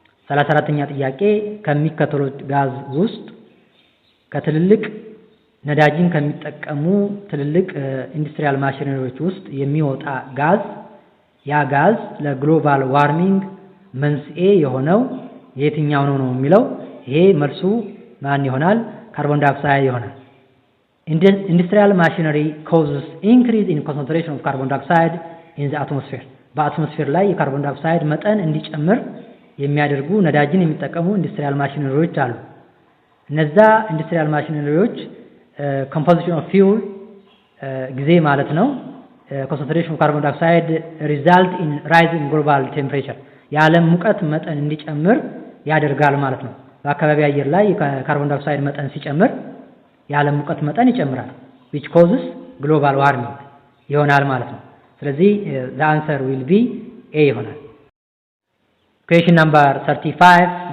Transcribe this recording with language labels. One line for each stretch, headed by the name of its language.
Amharic: 34ኛ ጥያቄ ከሚከተሉት ጋዝ ውስጥ ከትልልቅ ነዳጅን ከሚጠቀሙ ትልልቅ ኢንዱስትሪያል ማሽነሪዎች ውስጥ የሚወጣ ጋዝ ያ ጋዝ ለግሎባል ዋርሚንግ መንስኤ የሆነው የትኛው ነው የሚለው ይሄ መልሱ ማን ይሆናል? ካርቦን ዳይኦክሳይድ ይሆናል።
English: Industrial machinery causes increase in concentration of carbon dioxide in the atmosphere.
Amharic: በአትሞስፌር ላይ የካርቦን ዳይኦክሳይድ መጠን እንዲጨምር የሚያደርጉ ነዳጅን የሚጠቀሙ ኢንዱስትሪያል ማሽነሪዎች አሉ። እነዛ ኢንዱስትሪያል ማሽነሪዎች
English: composition of fuel
Amharic: ጊዜ ማለት ነው
English: concentration of carbon dioxide result in rising global temperature
Amharic: የዓለም ሙቀት መጠን እንዲጨምር ያደርጋል ማለት ነው። በአካባቢ አየር ላይ የካርቦን ዳይኦክሳይድ መጠን ሲጨምር የዓለም ሙቀት መጠን ይጨምራል
English: which causes global warming
Amharic: ይሆናል ማለት ነው። ስለዚህ
English: the answer will be A
Amharic: ይሆናል።
English: Question number 35.